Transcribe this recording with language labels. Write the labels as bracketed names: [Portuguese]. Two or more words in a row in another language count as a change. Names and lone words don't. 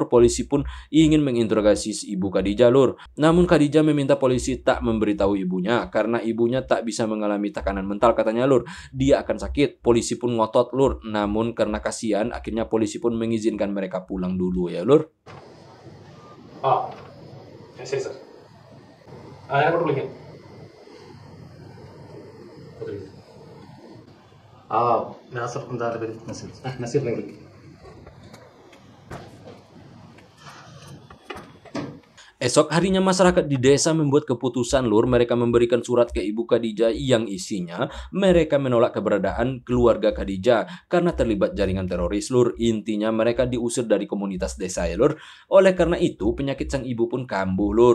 [Indonesian] Polisi pun ingin menginterogasi si ibu Khadijah lur. Namun Khadijah meminta polisi tak memberitahu ibunya karena ibunya tak bisa mengalami tekanan mental katanya lur. Dia akan sakit. Polisi pun ngotot lur. Namun karena kasihan akhirnya polisi pun mengizinkan mereka pulang dulu ya lur. [Malayalam] ശരി സാർ ഞാൻ അങ്ങോട്ട് വിളിക്കാം നാസർ എന്താ പേര് നസീറിനെ വിളിക്കും. [Indonesian] Esok harinya masyarakat di desa membuat keputusan lur. Mereka memberikan surat ke Ibu Khadijah yang isinya mereka menolak keberadaan keluarga Khadijah karena terlibat jaringan teroris lur. Intinya mereka diusir dari komunitas desa ya lur. Oleh karena itu penyakit sang ibu pun kambuh lur.